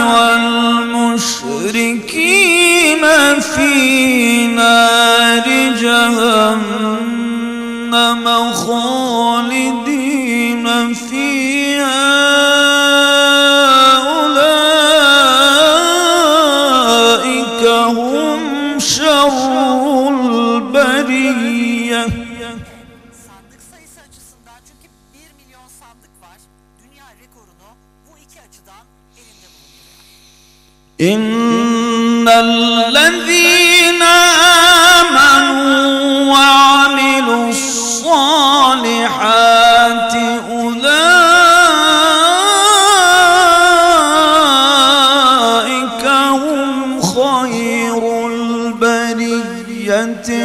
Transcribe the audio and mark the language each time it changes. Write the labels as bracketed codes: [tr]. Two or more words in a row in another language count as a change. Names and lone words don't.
[ar] والمشركين في نار جهنم خالدين فيها أولئك هم شر البرية. [tr] Sandık sayısı açısından çünkü 1 milyon sandık var. Dünya rekorunu bu iki açıdan elinde bulunduruyor. [ar] إن الذين آمنوا وعملوا الصالحات أولئك هم خير البرية.